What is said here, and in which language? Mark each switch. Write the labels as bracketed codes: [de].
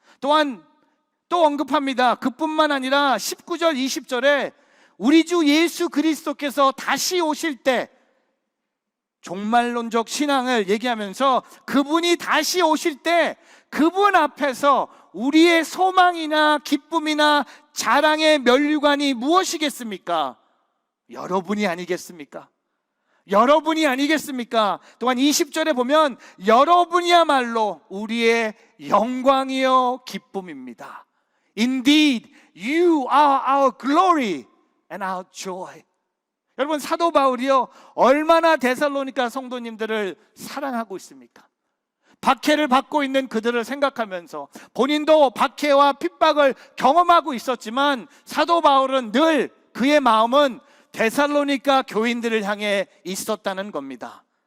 [ko] 또한 또 언급합니다. 그뿐만 아니라 19절 20절에 우리 주 예수 그리스도께서 다시 오실 때, 종말론적 신앙을 얘기하면서 그분이 다시 오실 때 그분 앞에서 우리의 소망이나 기쁨이나 자랑의 면류관이 무엇이겠습니까? 여러분이 아니겠습니까? 여러분이 아니겠습니까? 또한 20절에 보면 여러분이야말로 우리의 영광이요 기쁨입니다. [en] Indeed, you are our glory and our joy. [ko] 여러분, 사도 바울이요, 얼마나 데살로니가 성도님들을 사랑하고 있습니까? 박해를 받고 있는 그들을 생각하면서, 본인도 박해와 핍박을 경험하고 있었지만 사도 바울은 늘 그의 마음은 데살로니가 교인들을 향해 있었다는 겁니다.